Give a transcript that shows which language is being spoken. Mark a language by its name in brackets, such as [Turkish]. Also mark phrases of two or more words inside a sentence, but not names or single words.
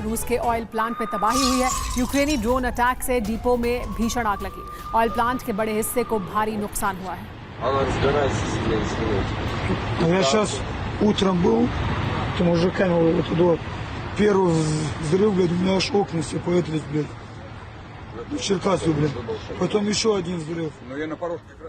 [Hindi] रूस के [English] oil plant [Hindi] पे तबाही हुई है। यूक्रेनी [English] drone attack [Hindi] से डिपो में भीषण आग लगी। [English] oil plant [Hindi] के बड़े हिस्से को भारी नुकसान हुआ है। [Russian] Я сейчас утром был, с мужиками вот туда. Первый взрыв, блядь, у меня аж окна все поэтались, блядь. В Черкасу, блядь. Потом еще один взрыв.